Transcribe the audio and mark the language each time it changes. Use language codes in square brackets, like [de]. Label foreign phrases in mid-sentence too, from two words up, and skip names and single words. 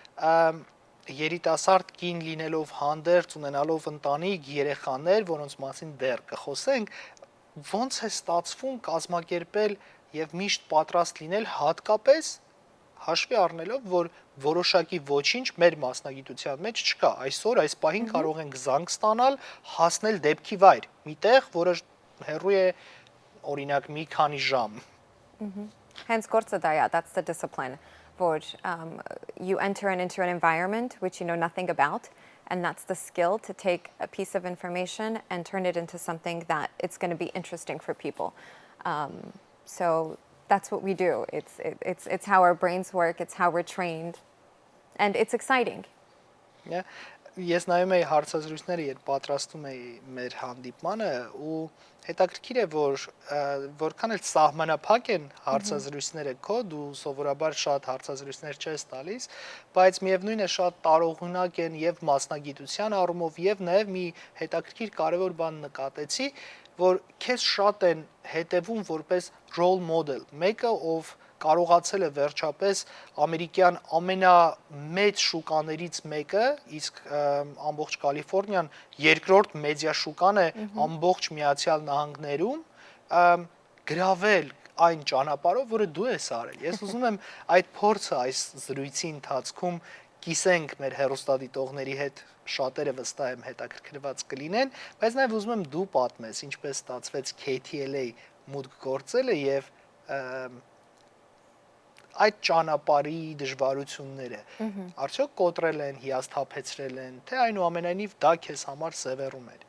[hy] երիտասարդ կին լինելով հանդերձ, ունենալով ընտանիք, երեխաներ, որոնց մասին դեռ կխոսենք, ոնց է ստացվում կազմակերպել եւ միշտ պատրաստ լինել հատկապես հաշվի առնելով, որ որոշակի ոչինչ մեր մասնագիտության մեջ չկա։ Այսօր այս պահին կարող ենք զանգ ստանալ, հասնել դեպքի վայր, միտեղ, որը հեռու է օրինակ մի քանի ժամ։ Hence գործը դա է, [en] that's the discipline. Որ you enter into an environment which you know nothing about, and that's the skill to take a piece of information and turn it into something that it's going to be interesting for people. So that's what we do. It's how our brains work, it's how we're trained, and it's exciting. Yeah. [hy] Ես նայում էի հարցազրույցները, երբ պատրաստում էի մեր հանդիպմանը ու հետաքրքիր է, որ որքան էլ սահմանափակ են հարցազրույցները քո, դու սովորաբար շատ հարցազրույցներ չես տալիս, բայց միևնույն է շատ տարողունակ են եւ մասնագիտության առումով եւ նաեւ մի հետաքրքիր կարեւոր բան նկատեցի, որ քեզ շատ են հետևում որպես [en] role model, [hy] մեկը ով կարողացել է վերջապես ամերիկյան ամենամեծ շուկաներից մեկը, իսկ ամբողջ Կալիֆոռնիան երկրորդ մեդիա շուկան է ամբողջ Միացյալ Նահանգներում, գրավել այն ճանապարհով, որը դու ես արել։ Ես ուզում եմ այդ փորձը այս զրույցի ընթացքում կիսենք մեր հեռուստադիտողների հետ, շատերը վստահ եմ հետաքրքրված կլինեն, բայց նաև ուզում եմ դու պատմես, ինչպես ստացվեց KTLA մուտք գործելը եւ այդ ճանապարհի դժվարությունները արդյոք կոտրել են, հիասթափեցրել են, թե այնուամենայնիվ դա քեզ համար սևեռում էր։